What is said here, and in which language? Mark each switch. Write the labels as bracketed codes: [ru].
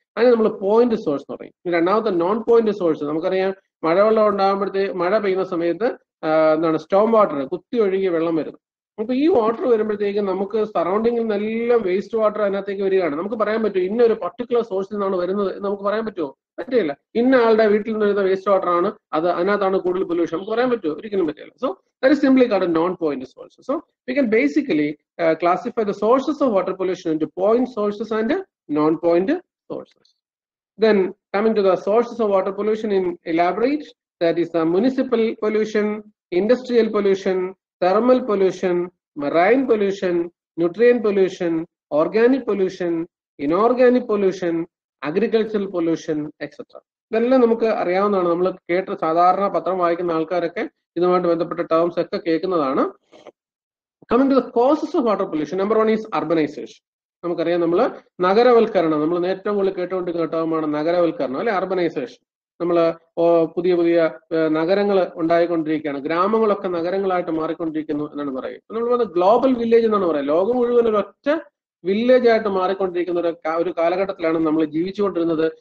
[ml] അതിന് നമ്മൾ point source എന്ന് പറയും. രണ്ടാമത്തെ നോൺ പോയിന്റ് സോഴ്സ്, നമുക്കറിയാം മഴവെള്ളം ഉണ്ടാകുമ്പോഴത്തേക്ക് മഴ പെയ്യുന്ന സമയത്ത് എന്താണ് സ്റ്റോം വാട്ടർ, കുത്തി ഒഴുകിയ വെള്ളം വരുന്നു. അപ്പൊ ഈ വാട്ടർ വരുമ്പോഴത്തേക്കും നമുക്ക് സറൗണ്ടിങ്ങിൽ നിന്നെല്ലാം വേസ്റ്റ് വാട്ടർ അതിനകത്തേക്ക് വരികയാണ്. നമുക്ക് പറയാൻ പറ്റും ഇന്ന ഒരു പർട്ടിക്കുലർ സോഴ്സിൽ നിന്നാണ് വരുന്നത് എന്ന് നമുക്ക് പറയാൻ പറ്റുമോ? പറ്റില്ല. ഇന്ന ആളുടെ വീട്ടിൽ നിന്ന് വരുന്ന വേസ്റ്റ് വാട്ടർ ആണ് അത്, അതിനകത്താണ് കൂടുതൽ പൊല്യൂഷൻ, നമുക്ക് പറയാൻ പറ്റുമോ? ഒരിക്കലും പറ്റില്ല. [en] So that is simply called non point source. So we can basically classify the sources of water pollution into point sources and non-point sources. Then coming to the sources of water pollution in elaborate, that is the municipal pollution, industrial pollution, thermal pollution, marine pollution, nutrient pollution, organic pollution, inorganic pollution, agricultural pollution, etc. [ml] ഇതെല്ലാം നമുക്ക് അറിയാവുന്നതാണ്. നമ്മൾ കേട്ട സാധാരണ പത്രം വായിക്കുന്ന ആൾക്കാരൊക്കെ ഇതുമായിട്ട് ബന്ധപ്പെട്ട ടേംസ് ഒക്കെ കേൾക്കുന്നതാണ്. [en] Coming to the causes of water pollution, number one is urbanization. [ml] നമുക്കറിയാം നമ്മൾ നഗരവൽക്കരണം, നമ്മൾ ഏറ്റവും കൂടുതൽ കേട്ടുകൊണ്ടിരിക്കുന്ന ടേമാണ് നഗരവൽക്കരണം അല്ലെ, അർബനൈസേഷൻ. നമ്മൾ പുതിയ പുതിയ നഗരങ്ങൾ ഉണ്ടായിക്കൊണ്ടിരിക്കുകയാണ്, ഗ്രാമങ്ങളൊക്കെ നഗരങ്ങളായിട്ട് മാറിക്കൊണ്ടിരിക്കുന്നു എന്നാണ് പറയുക. നമ്മൾ ഗ്ലോബൽ വില്ലേജ് എന്നാണ് പറയുക. ലോകം മുഴുവൻ ഒരു ഒറ്റ വില്ലേജ് ആയിട്ട് മാറിക്കൊണ്ടിരിക്കുന്ന ഒരു കാലഘട്ടത്തിലാണ് നമ്മൾ ജീവിച്ചുകൊണ്ടിരുന്നത്.